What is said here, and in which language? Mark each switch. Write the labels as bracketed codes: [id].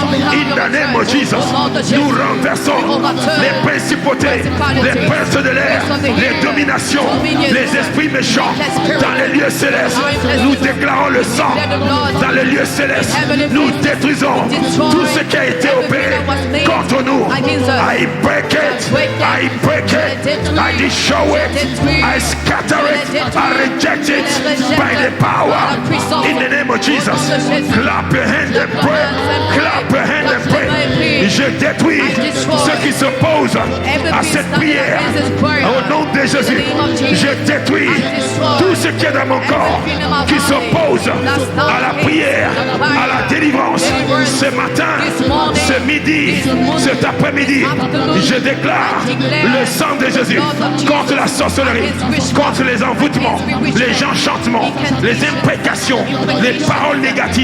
[en] In the name of Jesus, [fr] nous renversons les principautés, les princes de l'air, les dominations, les esprits méchants dans les lieux célestes. Nous déclarons le sang dans les lieux célestes. Nous détruisons tout ce qui a été opéré contre nous. [en] I break it, I break it, I destroy it, I scatter it, I reject it by the power in the name of Jesus. Clap your hands and pray, clap your hands and pray. [fr] Je détruis ceux qui s'opposent à cette prière au nom de Jésus. Je détruis tout ce qui est dans mon corps qui s'oppose à la prière, à la délivrance. Ce matin, ce midi, cet après-midi, je déclare le sang de Jésus contre la sorcellerie, contre les envoûtements, les enchantements, les imprécations, les paroles négatives.